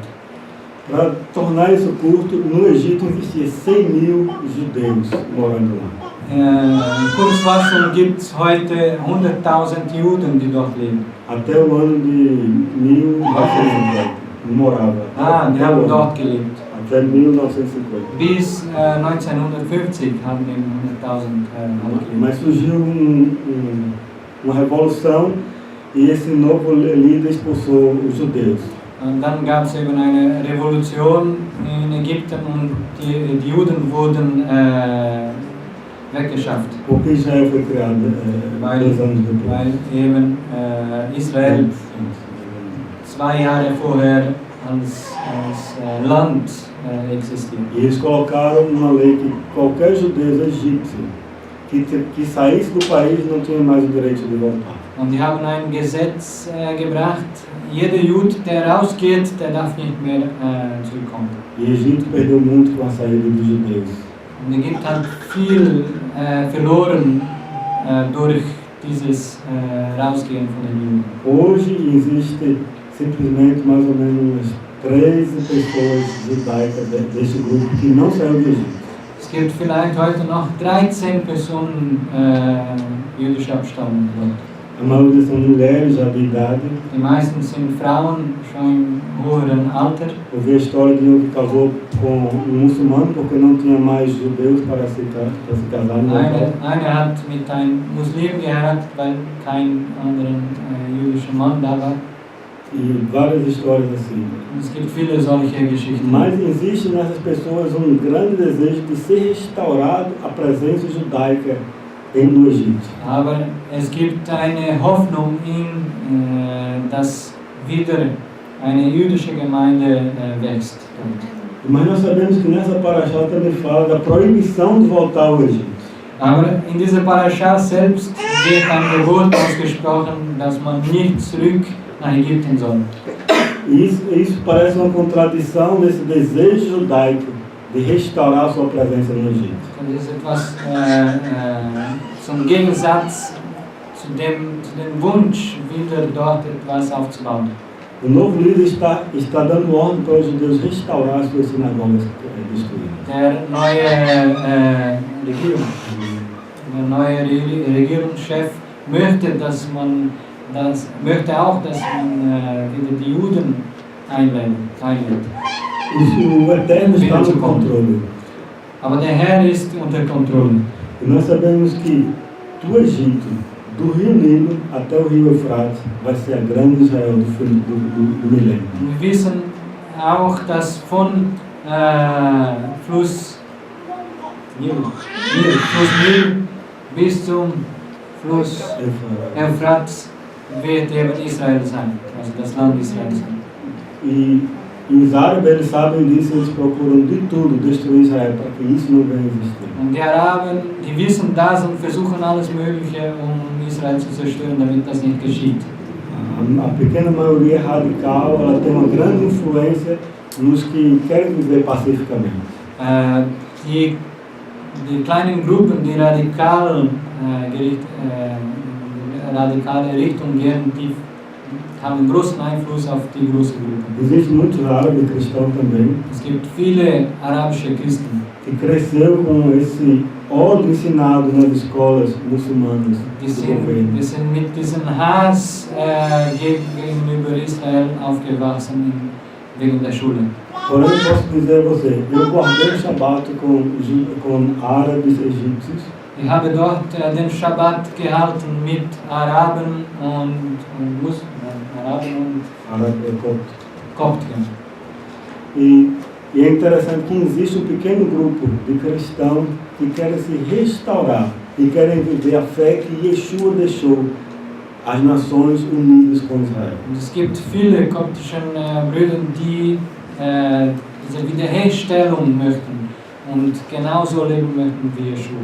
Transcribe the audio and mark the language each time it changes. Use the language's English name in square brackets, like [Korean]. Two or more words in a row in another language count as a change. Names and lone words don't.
[Portuguese] Para tornar isso curto, no Egito existia 100.000 judeus morando lá. [German] In Kurzfassung gibt es heute 100.000 Juden, die dort leben. [Portuguese] Até o ano de 1950, morava. [German] Die haben dort gelebt. [Portuguese] Até 1950. [German] Bis 1950 haben eben 100.000 gelebt. [Portuguese] Mas surgiu uma revolução e esse novo líder expulsou os judeus. [German] Und dann gab es eben eine Revolution in Ägypten und die Juden wurden weggeschafft. [Portuguese] Porque Israel foi criado 2 anos depois. [German] Weil eben Israel 2 Jahre vorher als Land existiert. [Portuguese] E eles colocaram uma lei que qualquer judeu egípcio que saísse do país não tinha mais o direito de voltar. [German] Und die haben ein Gesetz gebracht, jeder Jude, der rausgeht, der darf nicht mehr zurückkommen. [Portuguese] E Egito perdeu muito com a saída dos judeus. [German] Und Ägypten hat viel verloren durch dieses Rausgehen von den Juden. [Portuguese] Hoje existe simplesmente mais ou menos 13 pessoas judaicas desse grupo que não saiu do Egito. [German] Es gibt vielleicht heute noch 13 Personen jüdischer Abstammung dort. [Portuguese] A maioria são mulheres já de idade. [German] Die meisten sind Frauen, schon im höheren Alter. [Portuguese] Ouvi a história de um que casou com muçulmano porque não tinha mais judeus para se casar no local. [German] Eine hat mit einem Muslim geheiratet, weil kein anderen jüdischer Mann da war. [Portuguese] E várias histórias assim. [German] Es gibt viele solche Geschichten. [Portuguese] Mas existe nessas pessoas grande desejo de ser restaurado a presença judaica no Egito. [German] Aber es gibt eine Hoffnung dass wieder eine jüdische Gemeinde wächst. [Portuguese] Mas nós sabemos que nessa Parashah também fala da proibição de voltar ao Egito. [German] Aber in dieser Parashah selbst wird ein Gebot ausgesprochen, dass man nicht zurück nach Ägypten soll. [Portuguese] Isso parece uma contradição desse desejo judaico de restaurar sua presença no Egito. [German] Das ist etwas zum Gegensatz zu dem Wunsch, wieder dort etwas aufzubauen. [Portuguese] O novo líder está dando ordem para os judeus restaurar suas sinagogas destruídas. [German] Der neue Regierungschef möchte, dass man wieder die Juden einlädt. [Portuguese] O Eterno está no controle. [German] Aber der Herr ist unter Kontrolle. [Portuguese] E nós sabemos que do Egito, do Rio Nilo até o Rio Eufrates, vai ser a grande Israel do milênio. [German] Wir wissen auch, dass von Fluss Nil bis zum Fluss Euphrat wird eben Israel sein, also das Land Israel sein. [Portuguese] E E os árabes, eles sabem disso, eles procuram de tudo destruir Israel, para que isso não venha a existir. [German] Und die Araber, die wissen das und versuchen alles Mögliche, um Israel zu zerstören, damit das nicht geschieht. [Portuguese] A pequena maioria radical, ela tem uma grande influência nos que querem viver pacificamente. [German] Die kleinen Gruppen, die radikale Richtung gehen, die haben großen Einfluss auf die großen Gruppen. [Portuguese] Existem muitos árabes cristãos também. [German] Es gibt viele arabische Christen, [Portuguese] Que cresceu com esse ódio ensinado nas escolas muçulmanas do governo. [German] die sind mit diesem Hass gegenüber Israel aufgewachsen wegen der Schule. [Portuguese] Porém, eu posso dizer a você, eu guardei o Shabbat com árabes egípcios. [German] Ich habe dort den Shabbat gehalten mit Araben und Kopten. [Portuguese] E é interessante que existe um pequeno grupo de cristãos que querem se restaurar e querem viver a fé que Yeshua deixou as nações unidas com Israel. [German] Und es gibt viele koptische Brüder, die diese Wiederherstellung möchten und genauso leben möchten wie Yeshua.